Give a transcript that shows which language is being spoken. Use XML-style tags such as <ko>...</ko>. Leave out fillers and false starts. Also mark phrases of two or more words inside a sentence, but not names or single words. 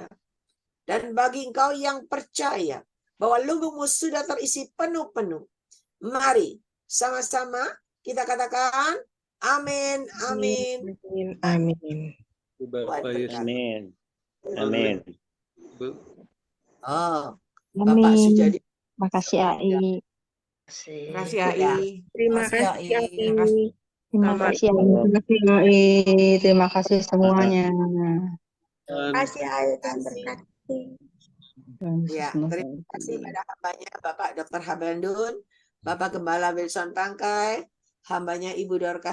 <id>Dan bagi engkau yang percaya bahwa lumbungmu sudah terisi penuh-penuh, mari sama-sama kita katakan amin, amin. Amin. Bapak Yesus. Amin. Amin. Oh, Bapak Amin. Sujadi. Makasih AI. Terima kasih, Ai. Terima kasih, kasih Ai. AI. Terima Selamat kasih AI. Terima kasih AI. Terima kasih semuanya. Dan Tuhan berkati. Ya, terima kasih pada hambanya Bapak Dr. Habandun, Bapak Gembala Wilson Tangkai, hambanya Ibu Dorcas</id>